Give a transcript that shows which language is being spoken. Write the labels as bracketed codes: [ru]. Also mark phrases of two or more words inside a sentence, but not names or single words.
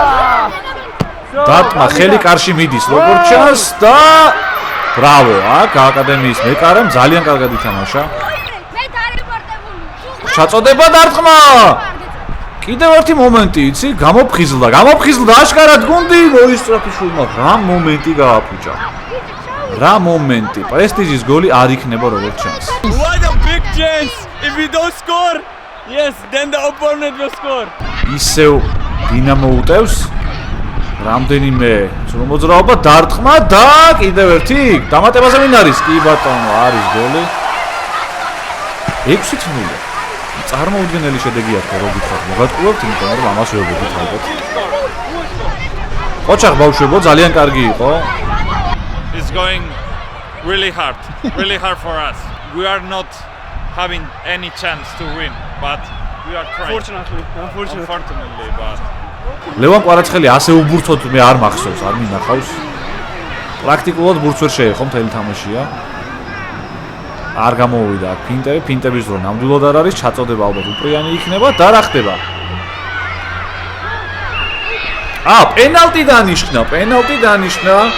[ka] დარტყმა ხელი კარში მიდის როგორც ჩანს და ბრავო, აქ აკადემიის მეკარემ ძალიან კარგად ითამაშა. მე დარეპორტებული. ჩაწოდება დარტყმა. კიდევ ერთი მომენტი, იცი, გამოფხიზლდა აშკარად გუნდი მოისწრაფიშულმა რა მომენტი გააფუჭა. რა მომენტი, პრესტიჟის გოლი არ იქნება როგორც ჩანს. [en] What a big chance! If we don't score, yes, then the opponent will score. [ka] ისევ დინამო უტევს რამდენიმე მოძრაობა დარტყმა და კიდევ ერთი დამატებაზე ვინ არის? კი ბატონო, არის გოლი. 6-0. წარმოუდგენელი შედეგი აქვს რო გითხრათ. მოგატყუებთ, იმიტომ რომ ამას ვეუბნებით ალბათ. ოჩახ ბავშვებო ძალიან კარგი იყო. [en] It's going really hard for us. We are not having any chance to win, but we are trying. Unfortunately, but [ka] ლევან კვარაცხელი ასე უბურთოდ მე არ მახსოვს, არ მინახავს. პრაქტიკულად ბურთს ვერ შეეხო, მთელი თამაშია. არ გამოუვიდა ფინტების დრო ნამდვილად არ არის, ჩაწოდება ალბათ უპრიანი იქნება და რა ხდება? პენალტი დანიშნა.